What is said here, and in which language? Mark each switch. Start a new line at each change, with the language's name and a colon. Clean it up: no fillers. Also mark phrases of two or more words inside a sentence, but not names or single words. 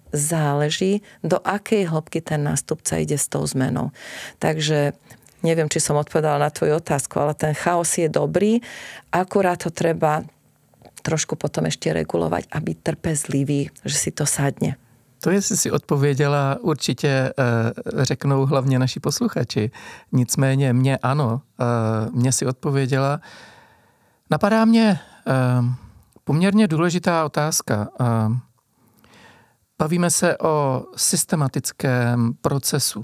Slovak: Záleží, do akej hĺbky ten nástupca ide s tou zmenou. Takže neviem, či som odpovedala na tvoju otázku, ale ten chaos je dobrý, akurát to treba trošku potom ešte regulovať a byť trpezlivý, že si to sadne.
Czech: To, jestli si odpověděla, určitě řeknou hlavně naši posluchači. Nicméně mě ano, mě si odpověděla. Napadá mě poměrně důležitá otázka. Bavíme se o systematickém procesu.